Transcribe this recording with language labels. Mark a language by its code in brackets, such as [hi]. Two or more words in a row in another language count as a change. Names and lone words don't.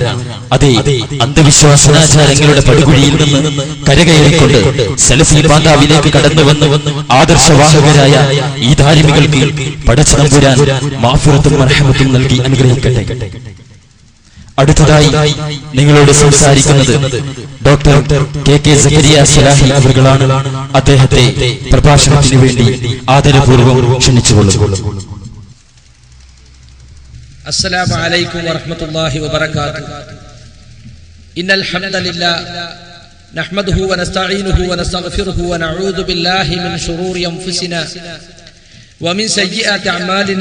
[ml] അതെ, അന്ധവിശ്വാസനാചാരങ്ങളുടെ പടുകുഴിയിൽ നിന്ന് കരകയറിക്കൊണ്ട് സലഫി പാതാവിലേക്ക് കടന്നുവന്ന് ആദർശവാഹകരായ ഈ ധാരിമികൾക്ക് പടച്ചതമ്പുരാൻ മാഫിറത്തും മർഹമത്തും നൽകി അനുഗ്രഹിക്കട്ടെ. അടുത്തതായി നിങ്ങളോട് സംസാരിക്കുന്നത് ഡോക്ടർ കെ സക്കരിയ സലാഹി അവர்களാണ്. അദ്ദേഹത്തെ പ്രഭാഷണത്തിന് വേണ്ടി ആദരപൂർവ്വം ക്ഷണിച്ചുകൊള്ളുന്നു. [ar] السلام عليكم ورحمة الله وبركاته. إن الحمد لله نحمده ونستعينه ونستغفره ونعوذ بالله من شرور أنفسنا ومن سيئات أعمالنا.